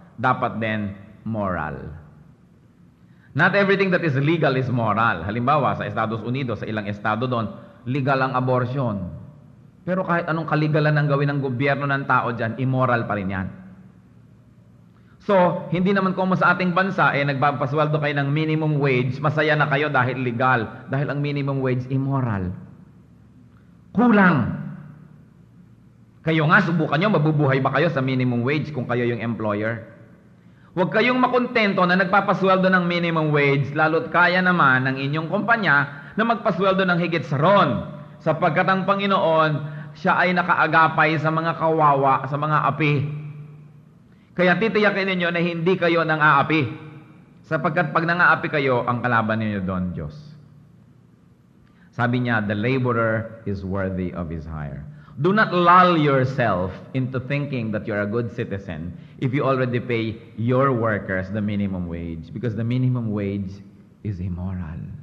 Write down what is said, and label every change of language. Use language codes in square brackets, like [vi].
[tl] Dapat din moral. [en] Not everything that is legal is moral. [tl] Halimbawa, sa Estados Unidos, sa ilang estado doon, legal ang abortion. Pero kahit anong kaligalan ang gawin ng gobyerno ng tao dyan, immoral pa rin yan. So, hindi naman kung sa ating bansa, nagpapasweldo kayo ng minimum wage, masaya na kayo dahil legal. Dahil ang minimum wage, immoral. Kulang. Kayo nga, subukan nyo, mabubuhay ba kayo sa minimum wage kung kayo yung employer? Huwag kayong makontento na nagpapasweldo ng minimum wage, lalo't kaya naman ng inyong kumpanya na magpasweldo ng higit sa ron. Sapagkat ang Panginoon, siya ay nakaagapay sa mga kawawa, sa mga api. Kaya titiyakin ninyo na hindi kayo nang aapi. Sapagkat pag nang-aapi kayo, ang kalaban ninyo doon, Diyos. Sabi niya, [en] the laborer is worthy of his hire. Do not lull yourself into thinking that you're a good citizen if you already pay your workers the minimum wage, because the minimum wage is immoral.